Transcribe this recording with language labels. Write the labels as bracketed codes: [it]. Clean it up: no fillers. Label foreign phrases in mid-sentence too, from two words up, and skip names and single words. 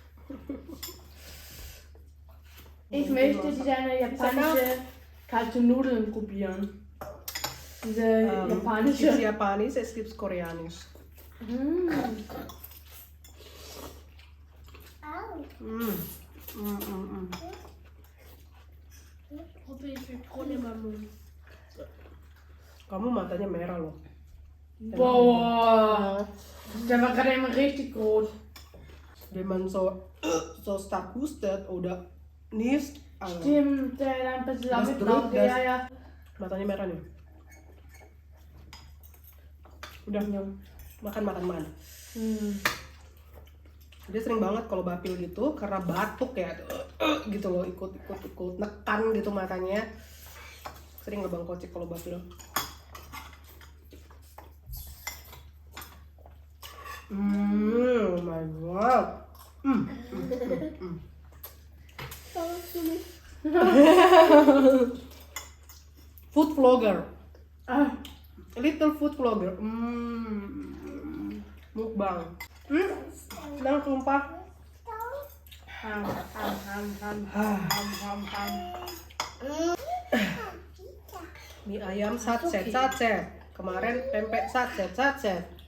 [de] Ich möchte diese eine japanische kalte Nudeln probieren. Diese Es gibt japanische. Japanisch, es gibt Koreanisch. Probier ich mit Krone in meinem Mund. [id] Kamu matanya merah loh. [de] Boah, der war gerade immer richtig rot. Wenn man so stark hustet oder niest, Stimmt, dann passiert Das mit drückt Laut. das. Ja. [id] matanya merah nih. Udah, makan. Dia sering banget kalau bapil gitu karena batuk ya, gitu loh, ikut nekan gitu matanya. Sering ngebang kocek kalau bapil. [en] Oh my god. Food vlogger. Little food vlogger. Mukbang. [id] Sedang tumpah. Ham. Mie ayam satset. Kemarin pempek satset.